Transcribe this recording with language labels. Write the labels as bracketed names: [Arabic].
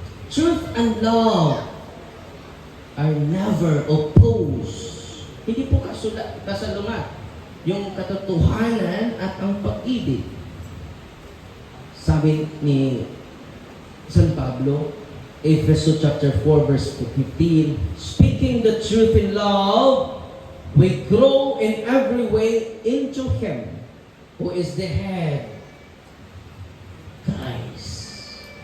[English] Truth and love are never opposed. [Filipino] Hindi po kasalungat yung katotohanan at ang pag-ibig. Sabi ni San Pablo, [English] Ephesians chapter 4 verse 15, speaking the truth in love, we grow in every way into Him who is the head, Christ.